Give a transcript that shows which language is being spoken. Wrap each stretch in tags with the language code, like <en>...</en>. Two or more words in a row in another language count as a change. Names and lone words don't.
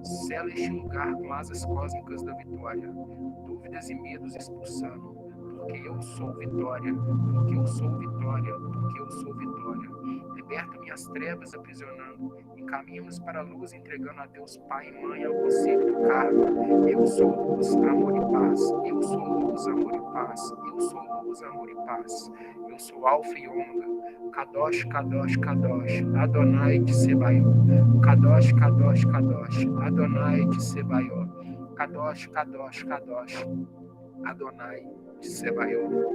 <pt>Sela este lugar com asas cósmicas da vitória, dúvidas e medos expulsando, porque eu sou Vitória, porque eu sou Vitória, porque eu sou Vitória. Liberta minhas trevas aprisionando, encaminha-nos para a luz entregando a Deus Pai e Mãe ao conselho do karma. Eu sou luz, amor e paz, eu sou luz, amor e paz, eu sou luz, amor e paz. Eu sou Alfa e Ômega,</pt> <he>קדוש, קדוש, קדוש, אדוני de צבאות, קדוש, קדוש, קדוש, אדוני de צבאות, קדוש, קדוש, קדוש, אדוני de צבאות.</he>